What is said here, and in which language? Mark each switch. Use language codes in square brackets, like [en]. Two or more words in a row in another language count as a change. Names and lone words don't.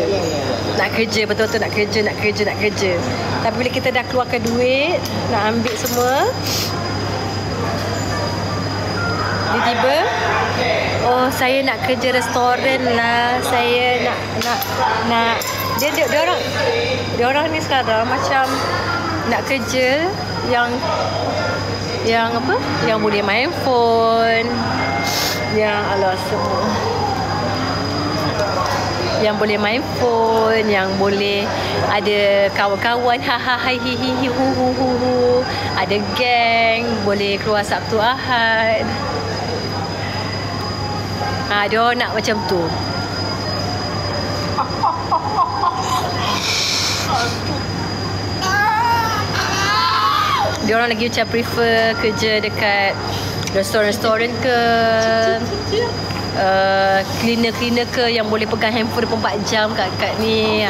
[ms] Nak kerja, betul-betul nak kerja. Tapi bila kita dah keluarkan duit, nak ambil semua, tiba-tiba, oh saya nak kerja restoran lah, saya nak dia orang ni sekarang macam nak kerja yang apa? Yang boleh main phone, yang semua. Yang boleh main phone, yang boleh ada kawan-kawan, hi hi hi hu hu hu hu. Ada geng, boleh keluar Sabtu Ahad. Dia orang nak macam tu. Dia orang lagi macam prefer kerja dekat restoran-restoran ke, cleaner ke yang boleh pegang handphone 24 jam kat ni.